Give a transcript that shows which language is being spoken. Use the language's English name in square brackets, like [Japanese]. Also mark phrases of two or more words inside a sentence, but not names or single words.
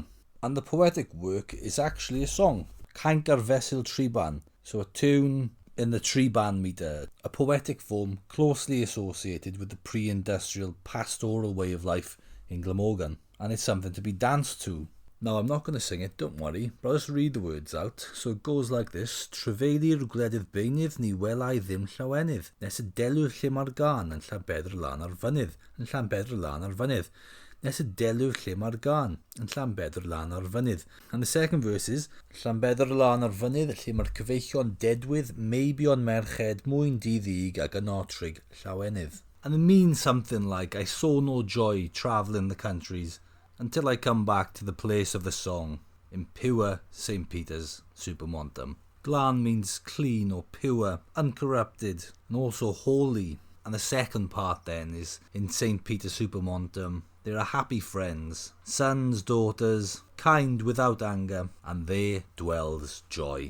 [English] And the poetic work is actually a song, Cainc ar Fesul Triban, so a tune in the triban metre, a poetic form closely associated with the pre-industrial pastoral way of life in Glamorgan, and it's something to be danced to. Now, I'm not going to sing it, don't worry, but I'll just read the words out. So it goes like this. [Welsh] Trefeilir gwledydd beunydd ni welai ddim llawenydd, nes y delw'r lle mae'r gan yn Llanbedr lan ar fynydd, yn Llanbedr lan ar fynydd. Nes y delw'r lle mae'r gan yn Llanbedr lan ar fynydd. [English] And the second verse is, [Welsh] Llanbedr lan ar fynydd, lle mae'r cyfeillion dedwydd, meibion merched, mwyn diddig ac anotrig llawenydd. [English] And it means something like, I saw no joy travelling the countries, until I come back to the place of the song, in pure St Peter's Super Montem. Glan means clean or pure, uncorrupted, and also holy. And the second part then is, in St Peter's Super Montem, there are happy friends, sons, daughters, kind without anger, and there dwells joy.